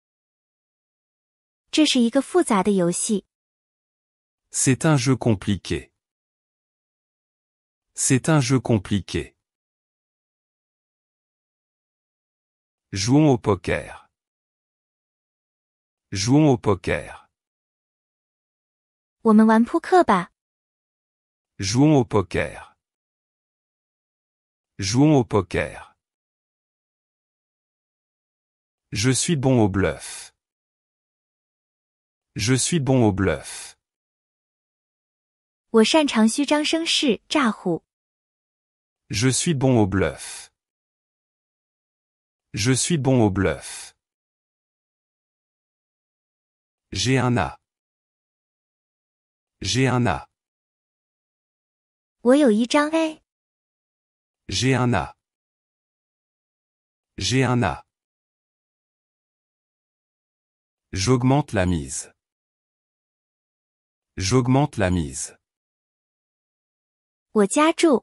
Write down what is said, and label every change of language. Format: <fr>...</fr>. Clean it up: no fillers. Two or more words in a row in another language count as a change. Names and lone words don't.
<zh>这是一个复杂的游戏。</zh> <fr>C'est un jeu compliqué. C'est un jeu compliqué. Jouons au poker. Jouons au poker.</fr> <zh>我们玩扑克吧。</zh> <fr>Jouons au poker. Jouons au poker. Je suis bon au bluff. Je suis bon au bluff.</fr> <zh>我擅长虚张声势、诈唬。</zh> <fr>Je suis bon au bluff. Je suis bon au bluff. J'ai un as. J'ai un as.</fr> <zh>我有一张 A。</zh> <fr>J'ai un as. J'ai un as. J'augmente la mise. J'augmente la mise.</fr> <zh>我加注。</zh>